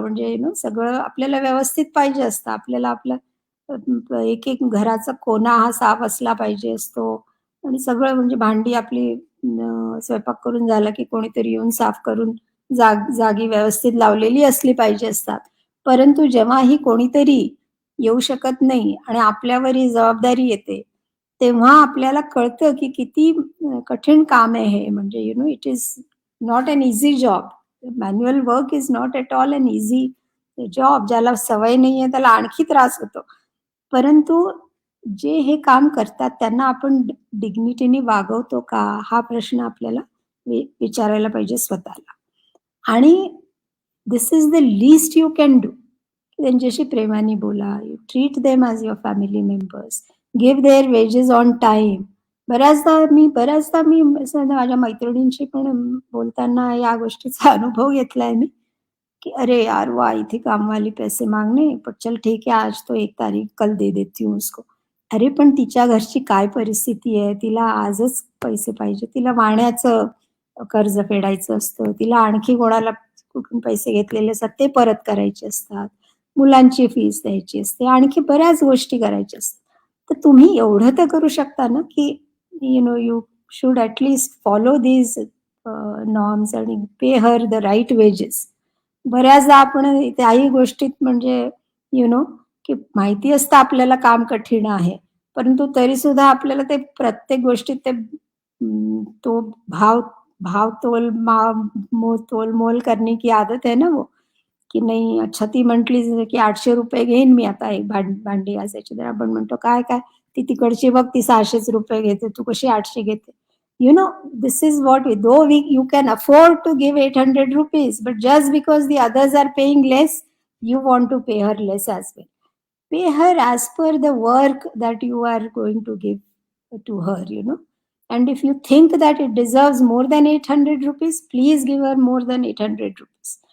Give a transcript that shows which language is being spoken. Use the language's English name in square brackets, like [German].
[Marathi] म्हणजे सगळं आपल्याला व्यवस्थित पाहिजे असतं. आपल्याला आपलं एक-एक घराचा कोना हा साफ असला पाहिजे असतो आणि सगळं म्हणजे भांडी आपली स्वयंपाक करून झाला, की कोणीतरी येऊन साफ करून जागी व्यवस्थित लावलेली असली पाहिजे असतात. परंतु जेव्हा ही कोणीतरी येऊ शकत नाही आणि आपल्यावर ही जबाबदारी येते, तेव्हा आपल्याला कळतं की किती कठीण काम आहे हे. म्हणजे [English] It is not an easy job. Manual work is not at all an easy job. [Marathi] ज्याला सवय नाहीये त्याला आणखी त्रास होतो. परंतु जे हे काम करतात त्यांना आपण डिग्निटीने वागवतो का? हा प्रश्न आपल्याला विचारायला पाहिजे स्वतःला. [English] आणि this is the least you can do. [Marathi] त्यांच्याशी प्रेमाने बोला. [English] You treat them as your family members. Give their wages on time. [Marathi] बऱ्याचदा मी असं माझ्या मैत्रिणींशी पण बोलताना या गोष्टीचा अनुभव घेतलाय मी, कि अरे यार वाह! [Hindi] इथे काम वाली पैसे मांगने, पर चल ठीक है आज तो 1 तारीख कल दे देती हूँ उसको. [Marathi] अरे पण तिच्या घरची काय परिस्थिती आहे, तिला आजच पैसे पाहिजे. तिला वाण्याचं कर्ज फेडायचं असतं. तिला आणखी कोणाला कुठून पैसे घेतलेले असतात ते परत करायचे असतात. मुलांची फीस द्यायची असते. आणखी बऱ्याच गोष्टी करायच्या असतात. तर तुम्ही एवढं तर करू शकता ना, की [English] You should at least follow these norms आणि pay her the right wages. [Marathi] बऱ्याचदा आपण त्याही गोष्टीत म्हणजे की माहिती असतं आपल्याला काम कठीण आहे. परंतु तरीसुद्धा आपल्याला ते प्रत्येक गोष्टीत ते तो भाव भाव तोल [Hindi] तोल-मोल करने की आदत है ना वो, [Marathi] की नाही अच्छा ती म्हटली की ₹800 घेईन मी आता एक भांडी घासायची. तर आपण म्हणतो, "काय? ती तिकडची बघ ती ₹600 घेते, तू कशी 800 घेते?" [English] You know, this is what you can afford to give ₹800, but just because the others are paying less, you want to pay her less as well. Pay her as per the work that you are going to give to her. And if you think that it deserves more than ₹800, please give her more than ₹800.